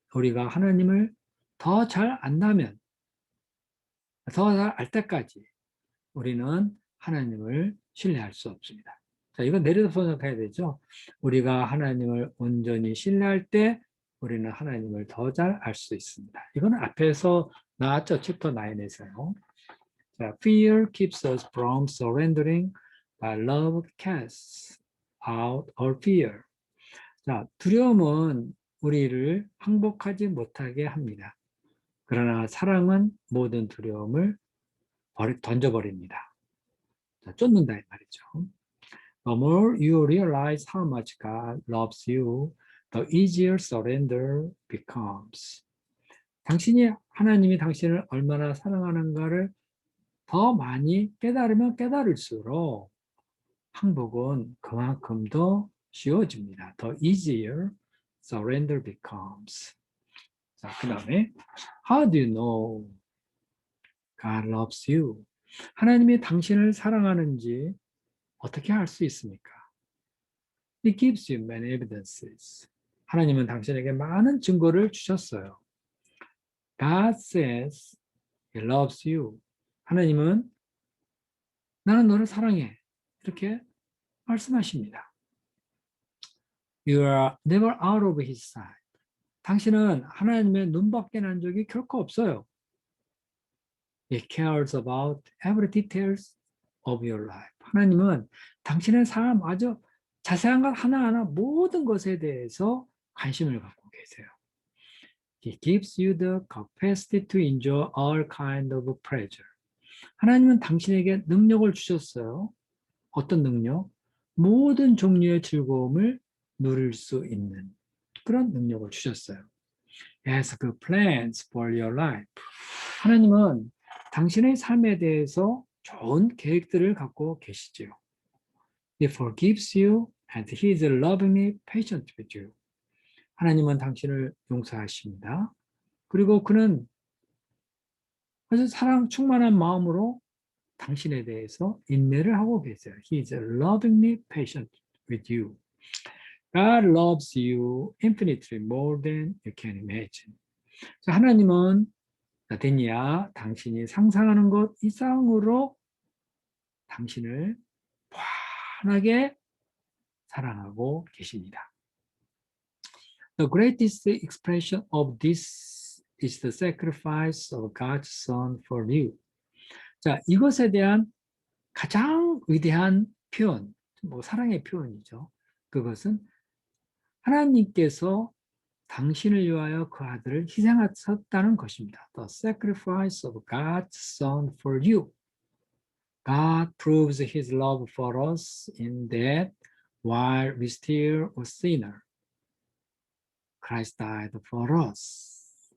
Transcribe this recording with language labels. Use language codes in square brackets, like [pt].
[ko] 우리가 하나님을 더 잘 안다면 더 잘 알 때까지 우리는 하나님을 신뢰할 수 없습니다. 자, 이건 내려서 생각해야 되죠. 우리가 하나님을 온전히 신뢰할 때 우리는 하나님을 더 잘 알 수 있습니다. 이거는 앞에서 나왔죠. 챕터 9에서요. [en] 자, fear keeps us from surrendering, but love casts out all fear. [ko] 자, 두려움은 우리를 항복하지 못하게 합니다. 그러나 사랑은 모든 두려움을 던져버립니다. 자, 쫓는다 이 말이죠. [en] The more you realize how much God loves you, the easier surrender becomes. [ko] 당신이 하나님이 당신을 얼마나 사랑하는가를 더 많이 깨달으면 깨달을수록 항복은 그만큼 더 쉬워집니다. [en] The easier surrender becomes. [ko] 자, 그 다음에 [en] How do you know God loves you? [ko] 하나님이 당신을 사랑하는지 어떻게 알 수 있습니까? [en] He gives you many evidences. [ko] 하나님은 당신에게 많은 증거를 주셨어요. [en] God says He loves you. [ko] 하나님은 나는 너를 사랑해. 이렇게 말씀하십니다. [en] You are never out of His sight. [ko] 당신은 하나님의 눈밖에 난 적이 결코 없어요. [en] He cares about every details of your life. [ko] 하나님은 당신의 삶 아주 자세한 것 하나하나 모든 것에 대해서 관심을 갖고 계세요. [en] He gives you the capacity to enjoy all kind of pleasure. [ko] 하나님은 당신에게 능력을 주셨어요. 어떤 능력? 모든 종류의 즐거움을 누릴 수 있는 그런 능력을 주셨어요. [en] As good plans for your life. [ko] 하나님은 당신의 삶에 대해서 좋은 계획들을 갖고 계시지요. [en] He forgives you and He is lovingly patient with you. [ko] 하나님은 당신을 용서하십니다. 그리고 그는 아주 사랑 충만한 마음으로 당신에 대해서 인내를 하고 계세요. [en] He is lovingly patient with you. God loves you infinitely more than you can imagine. [ko] 하나님은 데니야, 당신이 상상하는 것 이상으로 당신을 환하게 사랑하고 계십니다. [en] The greatest expression of this is the sacrifice of God's Son for you. [ko] 자, 이것에 대한 가장 위대한 표현, 뭐 사랑의 표현이죠. 그것은 하나님께서 당신을 위하여 그 아들을 희생하셨다는 것입니다. [en] The sacrifice of God's Son for you. God proves His love for us in that while we still a sinner, Christ died for us.